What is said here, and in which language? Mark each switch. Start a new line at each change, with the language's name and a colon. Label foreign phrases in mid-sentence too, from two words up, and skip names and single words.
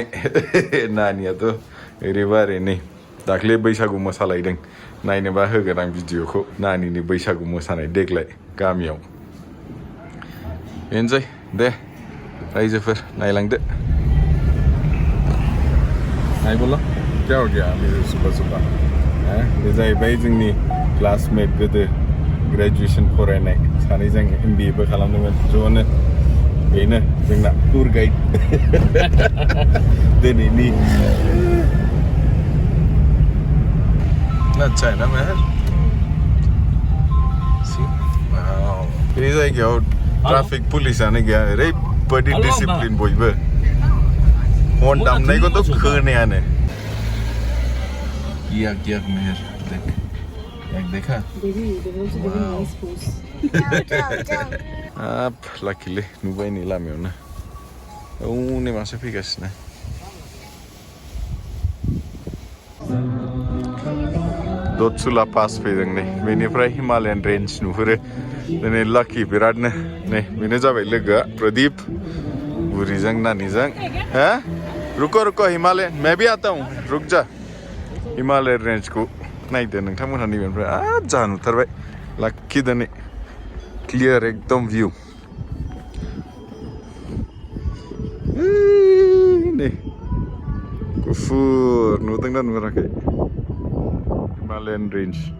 Bodo: नानियाथ' ओरैबा ओरै नै दाख्लै बैसागु मोसालायदों। नायनोबा होगोन आं भिडिअखौ नानिनि बैसागु मोसानाय देग्लाय गामियाव। बेनोसै दे रायजोफोर नायलांदो। नायबोल'
Hindi: क्या हो गया मेरे सुबह
Bodo: बे जाहैबाय जोंनि क्लासमेट गोदो ग्रेजुएसन फरायनाय सानैजों MBA बो खालामदोंमोन ज'नो। बेनो जोंना टुर गाइड दिनैनि।
Hindi: अच्छा है ना मेहर?
Bodo: बे जायगायाव ट्राफिक पुलिसानो गैया। ओरैबायदि डिसिप्लिन बयबो। हर्न दामनायखौथ' खोनायानो। गिया मेहर देख देखा हाब लाखिलै नुबाय नै लामायावनो हनै मासे फैगासिनो। दत्सुला पास फैदों नै बेनिफ्राय हिमालयान रेन्ज नुहुरो। दिनै लाखि बिरादनो। नै बेनो जाबाय लोगोआ प्रदीप बुरिजों नानिजों।
Hindi: हा रुको हिमालय मैं भी आता हूँ रुक जा।
Bodo: हिमालय रेन्जखौ नायदो नोंथांमोनहा नैबेनिफ्राय जा नुथारबाय। लाखि दिनै क्लियार एकदम भिउ। नै गुफुर नुदोंना नुहराखै हिमालयान रेन्ज।